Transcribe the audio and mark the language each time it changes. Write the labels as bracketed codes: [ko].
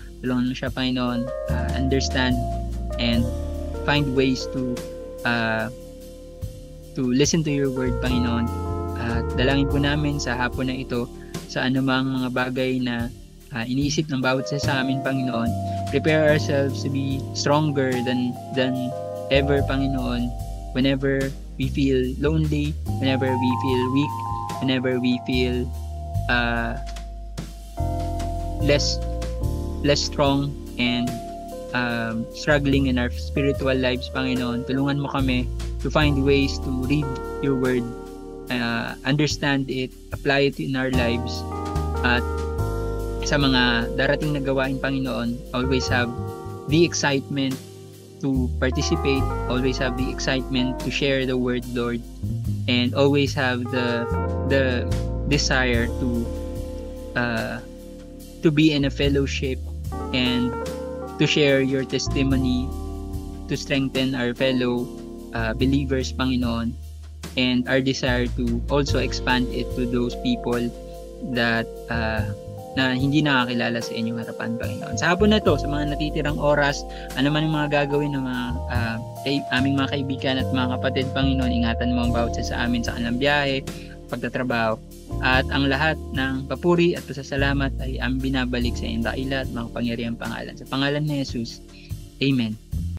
[tl] Tulungan mo siya, [en] Panginoon, understand and find ways to listen to your word, Panginoon. [tl] At dalangin po namin sa hapon na ito, sa anumang mga bagay na iniisip ng bawat isa sa amin, Panginoon. [en] Prepare ourselves to be stronger than ever, Panginoon. Whenever we feel lonely, whenever we feel weak, whenever we feel less strong and struggling in our spiritual lives, Panginoon. [tl] Tulungan mo kami [en] to find ways to read your word, understand it, apply it in our lives, [tl] at sa mga darating na gawain, [en] Panginoon, always have the excitement to participate, always have the excitement to share the word, Lord, and always have the desire to be in a fellowship and to share your testimony, to strengthen our fellow believers, Panginoon, and our desire to also expand it to those people that [tl] na hindi nakakilala sa inyong harapan, [en] Panginoon. [tl] Sa hapon na to, sa mga natitirang oras, ano man yung mga gagawin ng mga aming mga kaibigan at mga kapatid, Panginoon, ingatan mo ang bawat isa sa amin sa kanilang biyahe, pagtatrabaho, at ang lahat ng papuri at pasasalamat ay ang binabalik sa iyong dakilat at makapangyarihang pangalan. Sa pangalan ni Jesus, Amen.